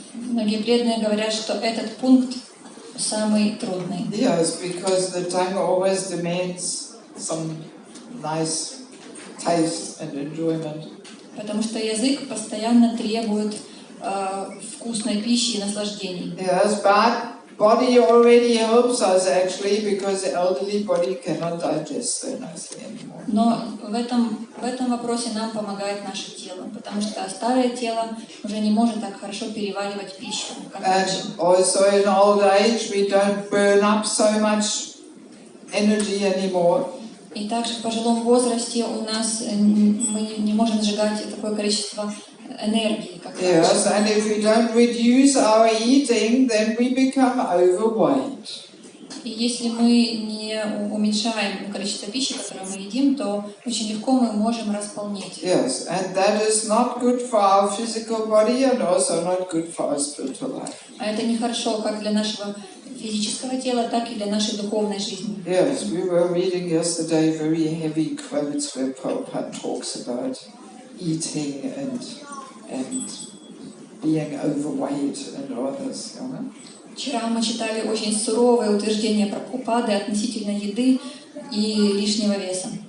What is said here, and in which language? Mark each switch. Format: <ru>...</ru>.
<ru>Многие преданные говорят, что этот пункт самый трудный.</ru> <en>Yes, because the tongue always demands some nice taste and enjoyment.</en> <ru>Потому что язык постоянно требует вкусной пищи и наслаждений.</ru> <en>Yes, but body already helps us actually, because the elderly body cannot digest so nicely anymore.</en> <ru>Но в этом вопросе нам помогает наше тело, потому что старое тело уже не может так хорошо переваривать пищу, как раньше.</ru> <en>And also in old age we don't burn up so much energy anymore.</en> <ru>И также в пожилом возрасте у нас мы не можем сжигать такое количество энергии, как раньше.</ru> <en>Yes, and if we don't reduce our eating, then we become overweight.</en> <ru>И если мы не уменьшаем количество пищи, которую мы едим, то очень легко мы можем располнеть.</ru> <en>Yes, and that is not good for our physical body and also not good for our spiritual life.</en> <ru>А это нехорошо как для нашего физического тела, так и для нашей духовной жизни.</ru> <en>Yes, we were reading yesterday very heavy quotes where Prabhupada talks about eating and being overweight and all this,</en> <ru>Вчера мы читали очень суровые утверждения Прабхупады относительно еды и лишнего веса.</ru>